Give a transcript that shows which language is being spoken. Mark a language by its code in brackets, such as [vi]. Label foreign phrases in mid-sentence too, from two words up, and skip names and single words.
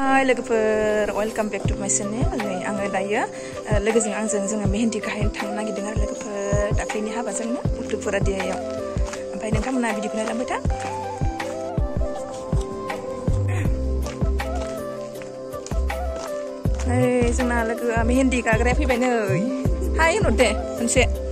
[brx] Hi logoफोर [en] welcome back to my channel [brx] नै आङो दायो लोगोजों आंजों जोङो मेहेन्दी गाहैनो थांनो नागिरदों आरो लोगोफोर दाख्लैनि हाबाजोंनो उत्तुपुरा दियायाव ओमफ्राय नोंथांमोना भिडिअखौ नायलांबाय था नै जोंना लोगोआ मेहेन्दी गाग्राया फैबाय नै हाय होनहर दे मोनसे